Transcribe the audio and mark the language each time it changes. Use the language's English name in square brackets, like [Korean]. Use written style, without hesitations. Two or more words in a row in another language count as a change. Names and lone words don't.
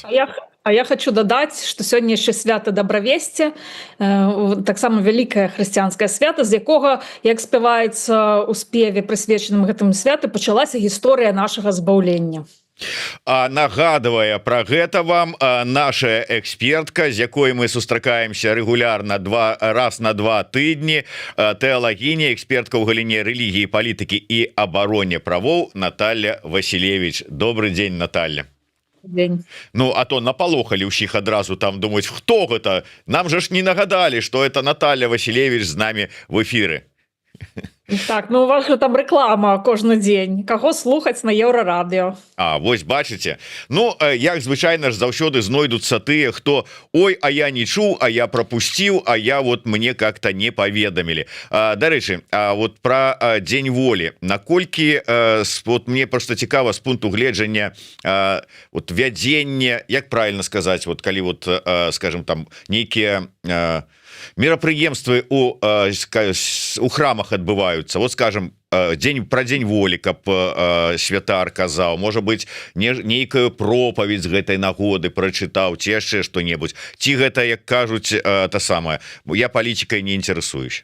[Belarusian] А я хочу дадаць, што сёння яшчэ свята дабравесці, таксама вялікае хрысціянскае свята, з якога, як спяваецца ў спеве, прысвечаным гэтым святу, пачалася гісторыя нашага збаўлення. Нагадывая про гэта вам наша экспертка, з якой мы сустракаемся регулярна раз на 2 тыдні, тэалагіня, экспертка ў галіне рэлігіі, палітыкі і абароне правоў Наталья Василевич. [Russian] Добрый день, Наталья. День. [Belarusian] Ну, а то напалохали ўсіх адразу там думаць, хто гэта? Нам же ж не нагадали, [Russian] что это [Belarusian] Наталья Василевич з нами в эфиры. Так, ну у вас же там реклама кожны дзень. Каго слухаць на Еўрарадыё? Вось бачыце. Ну, як звычайна ж заўсёды знойдуцца тыя, хто ой, а я не чуў, а я пропусціў, а я [Russian] вот мне как-то [Belarusian] не паведамілі. Дарэчы, вот про дзень волі. Наколькі вот мне просто цікава з пункту гледжання вот вядзення, як правильно сказаць, вот калі вот скажем там нейкія мерапрыемствы у храмах адбываюцца, вот скажем про дзень волі, каб святар казаў, можа быть нейкую пропаведь з гэтай нагоды прачытаў, ці яшчэ што-небудзь, ці гэта, як кажуць, та самае, я палітыкай не інтарэсуюсь.